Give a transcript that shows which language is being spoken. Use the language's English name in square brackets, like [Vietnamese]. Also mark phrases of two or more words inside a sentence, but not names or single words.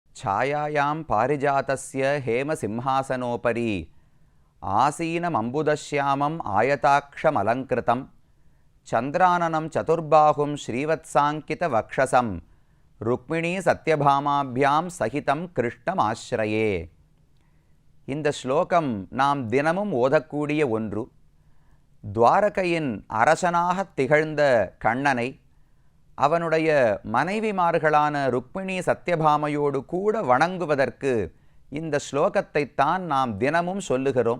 [Sanskrit] छायायां पारिजातस्य हेमसिंहासनोपरि आसीनमम्बुदश्यामम् आयताक्षमलङ्कृतं चन्द्राननं चतुर्बाहुं श्रीवत्साङ्कितवक्षसं रुक्मिणी सत्यभामाभ्यां सहितं कृष्णमाश्रये. [Tamil] இந்த ஸ்லோகம் நாம் தினமும் ஓதக்கூடிய ஒன்று. துவாரகையின் அரசனாக திகழ்ந்த கண்ணனை அவனுடைய மனைவிமார்களான ருக்மிணி சத்யபாமையோடு கூட வணங்குவதற்கு இந்த ஸ்லோகத்தைத்தான் நாம் தினமும் சொல்லுகிறோம்.